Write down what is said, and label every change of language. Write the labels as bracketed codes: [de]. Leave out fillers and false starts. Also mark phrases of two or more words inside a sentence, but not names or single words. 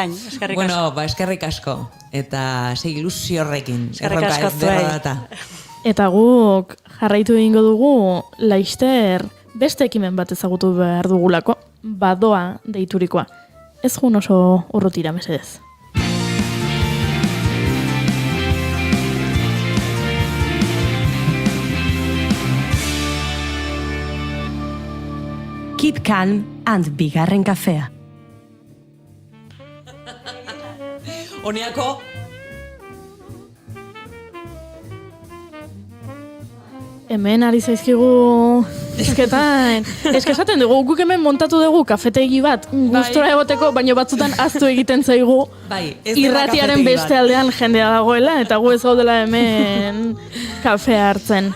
[eu] Bikain, eskerrik asko. Eskerrik asko, eta ilusio horrekin. Eskerrik asko zuei. Eta guk jarraitu egingo dugu, laizter, beste ekimen bat ezagutu behar dugulako, badoa deiturikoa. Ez jun oso urrutira, mesedez. [en] Keep calm and [eu] bigarren kafea. Honiako... Hemen ari zaizkigu ezketan. Esaten dugu, guk hemen montatu dugu kafetegi bat, gustora egoteko, baina batzutan aztu egiten zaigu irratiaren beste aldean jendea dagoela, eta gu ez gaudela hemen kafea hartzen.